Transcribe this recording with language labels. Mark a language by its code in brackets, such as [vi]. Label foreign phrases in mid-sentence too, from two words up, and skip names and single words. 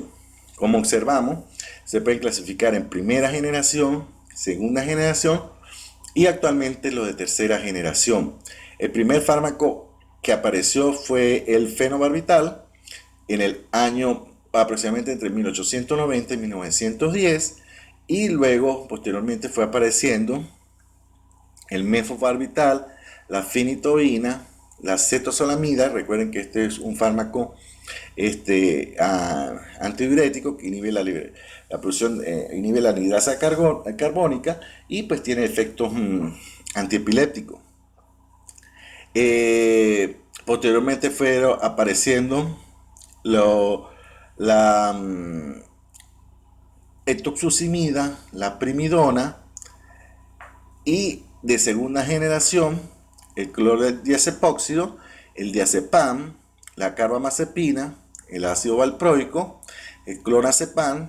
[es] Como observamos, se pueden clasificar en primera generación, segunda generación y actualmente los de tercera generación. El primer fármaco que apareció fue el fenobarbital en el año aproximadamente entre 1890 y 1910, y luego posteriormente fue apareciendo el mefobarbital, la finitoína, la cetosolamida. Recuerden que este es un fármaco antidiurético que inhibe la producción, inhibe la anhidrasa carbónica y pues tiene efectos antiepilépticos. Posteriormente fueron apareciendo la etoxucimida, la primidona, y de segunda generación el clordiazepóxido, el diazepam, la carbamazepina, el ácido valproico, el clonazepam.